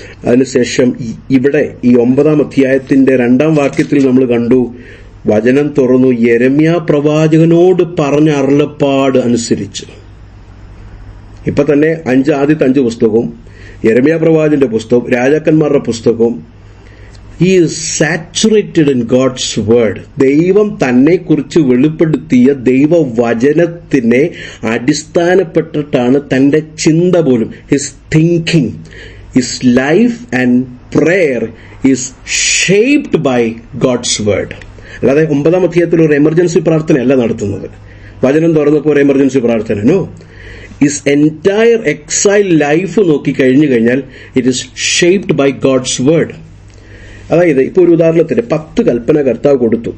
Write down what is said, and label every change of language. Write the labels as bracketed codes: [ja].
[ml] അതിനുശേഷം ഇവിടെ ഈ 9-ാം അധ്യായത്തിന്റെ 2-ാം വാക്യത്തിൽ നമ്മൾ കണ്ടു, വചനം തുറന്നു യെരമ്യാ പ്രവാചകനോട് പറഞ്ഞ അരുളപ്പാട് അനുസരിച്ച്. ഇപ്പൊ തന്നെ ആദ്യത്തെ 5 പുസ്തകവും, യെരമ്യാ പ്രവാചകന്റെ പുസ്തകവും, രാജാക്കന്മാരുടെ പുസ്തകവും, [en] he is saturated in God's word. [ml] ദൈവം തന്നെ കുറിച്ച് വെളിപ്പെടുത്തിയ ദൈവവചനത്തിനെ അടിസ്ഥാനപ്പെട്ടിട്ടാണ് തന്റെ ചിന്ത പോലും, [en] his thinking, his life and prayer is shaped by God's word. [ml] അല്ലാതെ 9-ാം അധ്യായത്തിൽ ഒരു എമർജൻസി പ്രാർത്ഥനയല്ല നടത്തുന്നത്. വചനം തുറന്നപ്പോൾ ഒരു എമർജൻസി പ്രാർത്ഥന. [en] no, his entire exile life [ml] നോക്കിക്കഴിഞ്ഞു കഴിഞ്ഞാൽ [en] It is shaped by God's word. [ml] അതായത് ഇപ്പൊ ഒരു ഉദാഹരണത്തിന് 10 കൽപ്പന കർത്താവ് കൊടുത്തു.